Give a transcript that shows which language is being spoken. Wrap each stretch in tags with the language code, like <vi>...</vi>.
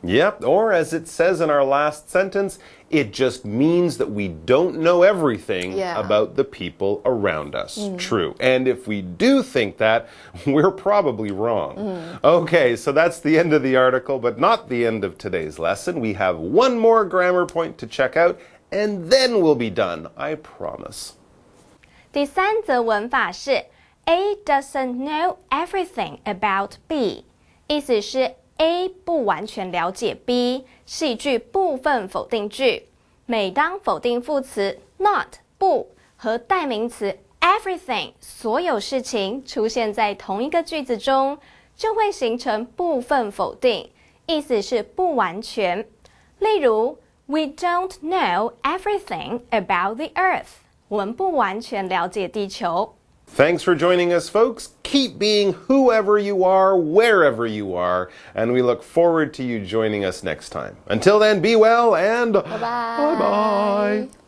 <en>Yep, or as it says in our last sentence, it just means that we don't know everything about the people around us. True. And if we do think that, we're probably wrong. Okay, so that's the end of the article, but not the end of today's lesson. We have one more grammar point to check out, and then we'll be done, I promise.</en> <zh>第三则文法是 A doesn't know everything about B，意思是 A 不完全了解 B， 是一句部分否定句。每当否定副词 not 不和代名词 everything 所有事情出现在同一个句子中，就会形成部分否定，意思是不完全。</zh> <en>例如 We don't know everything about the earth。</en> <zh>我们不完全了解地球。</zh> <en>Thanks for joining us, folks. Keep being whoever you are, wherever you are, and we look forward to you joining us next time. Until then, be well and bye-bye.</en>